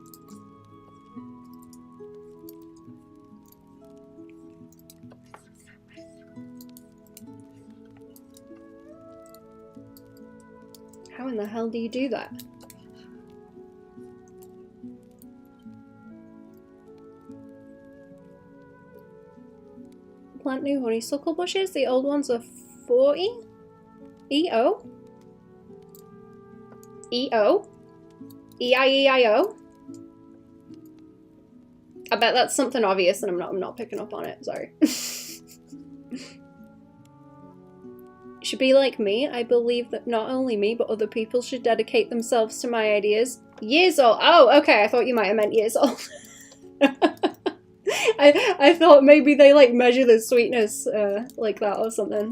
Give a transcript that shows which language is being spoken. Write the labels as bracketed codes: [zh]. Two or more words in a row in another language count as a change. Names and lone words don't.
[en] How in the hell do you do that? Plant new honeysuckle bushes. The old ones are 40? E-O? E-O? E-I-E-I-O? I bet that's something obvious and I'm not picking up on it, sorry. Should be like me. I believe that not only me, but other people should dedicate themselves to my ideas. Years old. Oh, okay. I thought you might have meant years old. I thought maybe they like measure the sweetness like that or something.